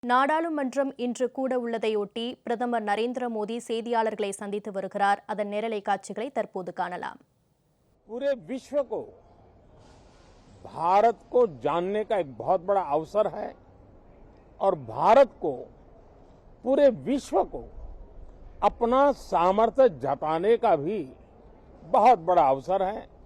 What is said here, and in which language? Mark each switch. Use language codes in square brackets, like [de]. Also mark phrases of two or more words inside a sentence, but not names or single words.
[ta] நாடாளுமன்றம் இன்று கூட உள்ளதையொட்டி பிரதமர் நரேந்திர மோடி செய்தியாளர்களை சந்தித்து வருகிறார். அதன் நேரலை காட்சிகளை தற்போது காணலாம். [hi] पूरे विश्व को भारत को जानने का एक बहुत बड़ा अवसर है और भारत को पूरे विश्व को अपना सामर्थ्य जताने का भी बहुत बड़ा अवसर है।